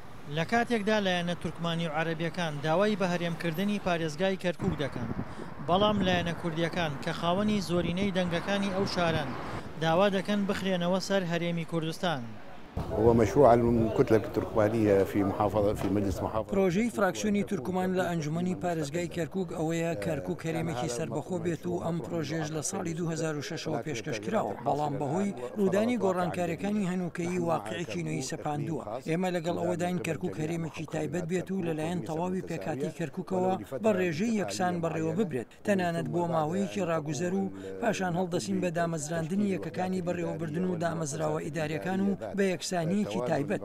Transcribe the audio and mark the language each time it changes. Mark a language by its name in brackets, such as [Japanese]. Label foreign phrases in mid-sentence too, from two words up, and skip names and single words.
[Central Kurdish] لە کاتێکدا لایەنە تورکمانی و عەرەبیەکان داوای بە هەرێمکردنی پارێزگای کەرکووک دەکەن، بەڵام لایەنە کوردیەکان کە خاوەنی زۆرینەی دەنگەکانی ئەو شارەن داوا دەکەن بخرێنەوە سەر هەرێمی کوردستان. [Arabic] هو مشروع الكتلة التركمانية في مجلس محافظة. [Central Kurdish] پروژەی فراکسیۆنی تورکمان لە ئەنجومەنی پارێزگای کەرکووک ئەوەیە کەرکووک هەرێمێکی سربەخۆ بێت و ئەم پرۆژێژ لە ساڵی 2006ەوە پێشکەشکراوە، بەڵام بەهۆی ڕوودانی گۆڕانکاریەکانی هەنووکەیی واقعێکی نوێی سەپاندووە. ئێمە لەگەڵ ئەوەداین کەرکووک هەرێمێکی تایبەت بێت و لەلایەن تەواوی پێکاتی کەرکووکەوە بە ڕێژەی یەکسان بەڕێوە ببرێت، تەنانەت بۆ ماوەیەکی ڕاگوزەر و پاشان هەڵدەسین بە دامەزراندنی یەکەکانی بەڕێوەبردن و دامەزراوە ئیداریەکان و بە یەکسانیەکی تایبەت.